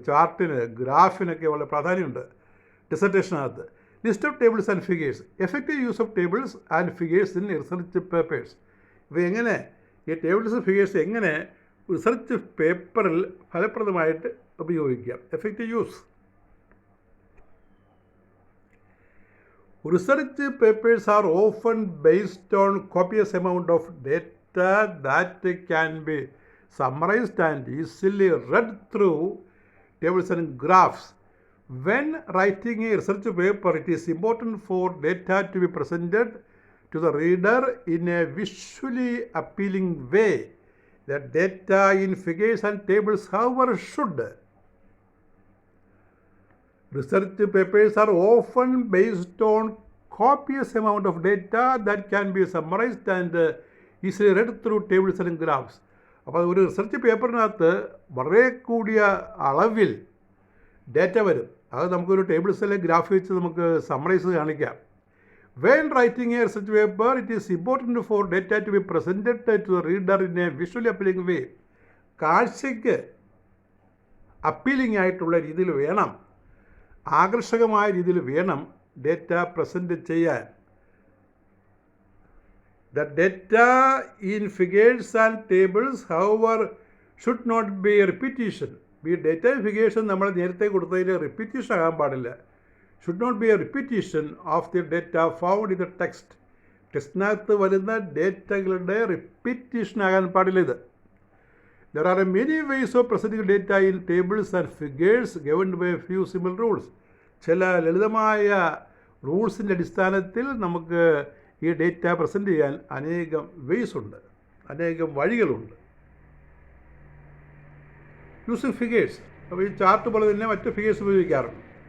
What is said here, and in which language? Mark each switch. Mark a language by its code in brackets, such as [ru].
[ml] ചാർട്ടിന്, ഗ്രാഫിനൊക്കെ വളരെ പ്രാധാന്യമുണ്ട് ഡിസർട്ടേഷനകത്ത്. [en] List of tables and figures, effective use of tables and figures in research papers. [ml] ഇപ്പോൾ എങ്ങനെ ഈ ടേബിൾസ് ഫിഗേഴ്സ് എങ്ങനെ റിസർച്ച് പേപ്പറിൽ ഫലപ്രദമായിട്ട് ഉപയോഗിക്കാം? [en] Effective use. Research papers are often based on copious amount of data that can be summarized and easily read through tables and graphs. When writing a research paper, it is important for data to be presented to the reader in a visually appealing way. The data in figures and tables, however, should. Research papers are often based on copious amount of data that can be summarized and easily read through tables and graphs. [ml] അപ്പോൾ ഒരു research പേപ്പറിനകത്ത് വളരെ കൂടിയ അളവിൽ data വരും. അത് നമുക്കൊരു tables അല്ലെങ്കിൽ graph വെച്ച് നമുക്ക് സമ്മറൈസ് കാണിക്കാം. [en] When writing a research paper, it is important for data to be presented to the reader in a visually appealing way. [ml] കാഴ്ചയ്ക്ക് അപ്പീലിംഗ് ആയിട്ടുള്ള രീതിയിൽ വേണം, ആകർഷകമായ രീതിയിൽ വേണം ഡേറ്റ പ്രസൻറ്റ് ചെയ്യാൻ. [en] The data in figures and tables, however, should not be a repetition. [ml] ഈ data figures നമ്മൾ നേരത്തെ കൊടുത്തതിൽ റിപ്പീറ്റേഷൻ ആകാൻ പാടില്ല. [en] should not be a repetition of the data found in the text. [ml] ടെക്സ്റ്റിനകത്ത് വരുന്ന ഡേറ്റകളുടെ റിപ്പീറ്റേഷൻ ആകാൻ പാടില്ല ഇത്. [en] There are many ways of presenting data in tables and figures governed by a few simple rules. [ml] ചില ലളിതമായ റൂൾസിൻ്റെ അടിസ്ഥാനത്തിൽ നമുക്ക് ഈ ഡേറ്റ പ്രസൻറ്റ് ചെയ്യാൻ അനേകം വേയ്സ് ഉണ്ട്, അനേകം വഴികളുണ്ട്. [en] using figures, [ml] അപ്പോൾ ഈ ചാർട്ട് പോലെ തന്നെ മറ്റ് ഫിഗേഴ്സ് ഉപയോഗിക്കാറുണ്ട്.